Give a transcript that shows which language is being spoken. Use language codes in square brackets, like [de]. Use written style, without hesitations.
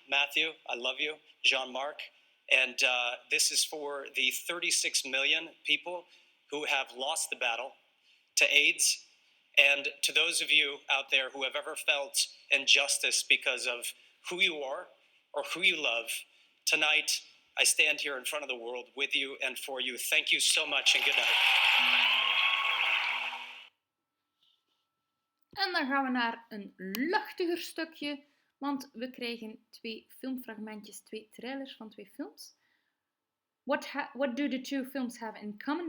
[en] Matthew, I love you. Jean-Marc. And this is for the 36 million people who have lost the battle to AIDS, and to those of you out there who have ever felt injustice because of who you are or who you love. Tonight, I stand here in front of the world with you and for you. Thank you so much, and good night. [nl] En dan gaan we naar een luchtiger stukje, want we krijgen 2 filmfragmentjes, 2 trailers van 2 films. [en] What do the 2 films have in common?